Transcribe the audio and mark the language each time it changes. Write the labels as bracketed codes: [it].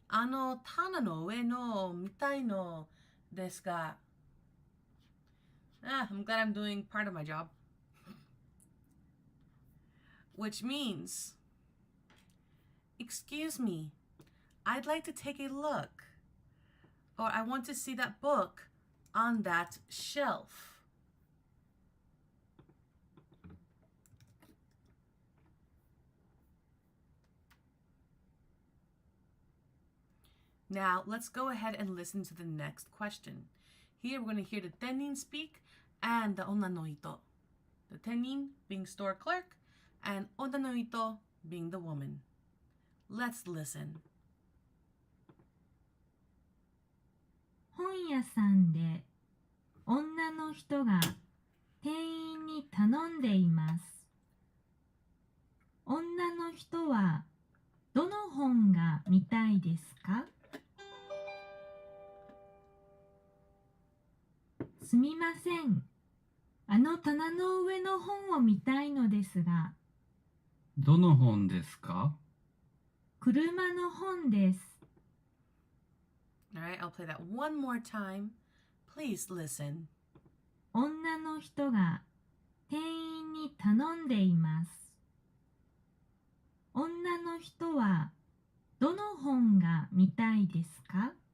[ja] 棚の上の見たいのですが。 [en] I'm glad I'm doing part of my job. Which means, excuse me, I'd like to take a look. Or I want to see that book on that shelf. Now, let's go ahead and listen to the next question. Here, we're going to hear the tenin speak and the onna no ito. The tenin being store clerk and onna no ito being the woman. Let's listen. [ja] 本屋さんで女の人が店員に頼んでいます。女の人はどの本が見たいですか？すみません。棚の上の本を見たいのですが。どの本ですか？車の本です。 [en] Alright, I'll play that one more time. Please listen. [ja] 女の人が店員に頼んでいます。女の人はどの本が見たいですか？